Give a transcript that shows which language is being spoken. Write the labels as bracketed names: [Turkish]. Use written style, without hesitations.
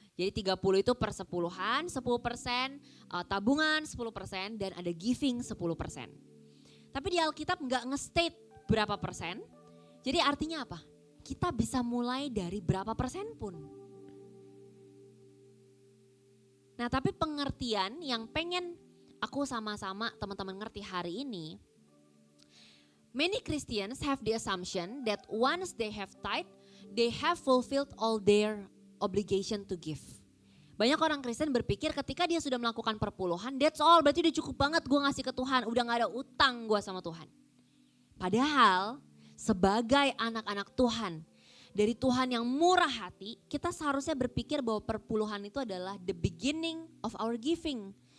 [Indonesian] Jadi 30 itu persepuluhan, 10%, tabungan 10%, dan ada giving 10%. Tapi di Alkitab nggak nge-state berapa persen, jadi artinya apa? Kita bisa mulai dari berapa persen pun. Nah tapi pengertian yang pengen aku sama-sama teman-teman ngerti hari ini, [English] many Christians have the assumption that once they have tithe, they have fulfilled all their obligation to give. [Indonesian] Banyak orang Kristen berpikir ketika dia sudah melakukan perpuluhan, [English] that's all, [Indonesian] berarti udah cukup banget gue ngasih ke Tuhan, udah gak ada utang gue sama Tuhan. Padahal sebagai anak-anak Tuhan, dari Tuhan yang murah hati, kita seharusnya berpikir bahwa perpuluhan itu adalah [English] the beginning of our giving.